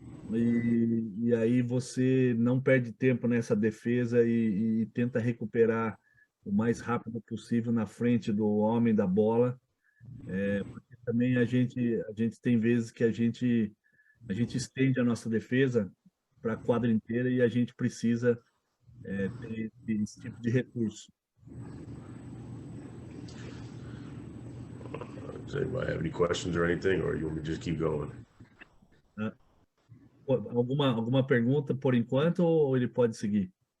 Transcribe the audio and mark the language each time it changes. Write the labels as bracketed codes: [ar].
[pt] E aí você não perde tempo nessa defesa e tenta recuperar o mais rápido possível na frente do homem da bola. Porque também a gente tem vezes que a gente estende a nossa defesa a quadra inteira e a gente precisa ter esse tipo de recurso. [en] Does anybody have any questions or anything, or you want me to just keep going? [pt] Né? Alguma pergunta por enquanto ou ele pode seguir?